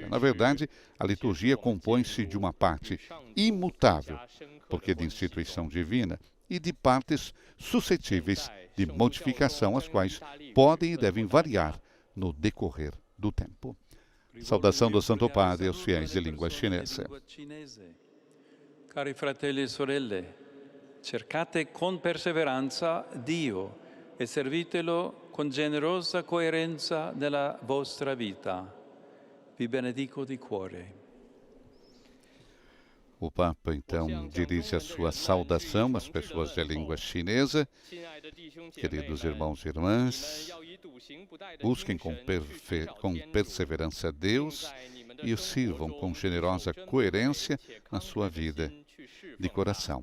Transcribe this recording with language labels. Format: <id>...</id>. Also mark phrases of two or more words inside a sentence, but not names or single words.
<pt>Na verdade, a liturgia compõe-se de uma parte imutável, porque é de instituição divina, e de partes suscetíveis de modificação, as quais podem e devem variar no decorrer do tempo. Saudação do Santo Padre aos fiéis de língua chinesa.</pt> <it>Cari fratelli e sorelle, cercate con perseveranza Dio e servitelo con generosa coerenza nella vostra vita. Vi benedico di cuore.</it> <pt>O Papa, então, dirige a sua saudação às pessoas de língua chinesa. Queridos irmãos e irmãs, busquem com perseverança a Deus e o sirvam com generosa coerência na sua vida de coração.</pt>